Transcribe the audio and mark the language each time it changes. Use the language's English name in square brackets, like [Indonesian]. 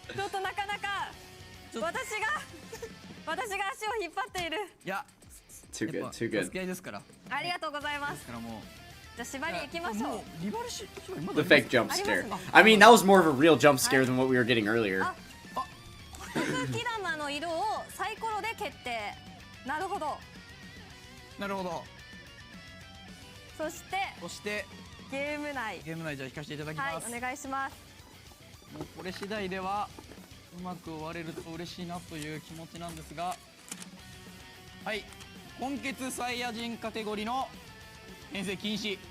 [Japanese] ちょっとなかなか私が足を引っ張っている。いや [English] Too good, too good. [Japanese] 付き合いですから。ありがとうございます。ですからもう。じゃあ縛り行きましょう。リバルシ [English] The fake jump scare. I mean, that was more of a real jump scare than what we were getting earlier. [Japanese] 空気玉の色をサイコロで決定。なるほど。なるほど。そしてゲーム内じゃあ引かせていただきます。はい、お願いします。もうこれ次第ではうまく終われると嬉しいなという気持ちなんですが、はい、今月サイヤ人カテゴリーの編成禁止。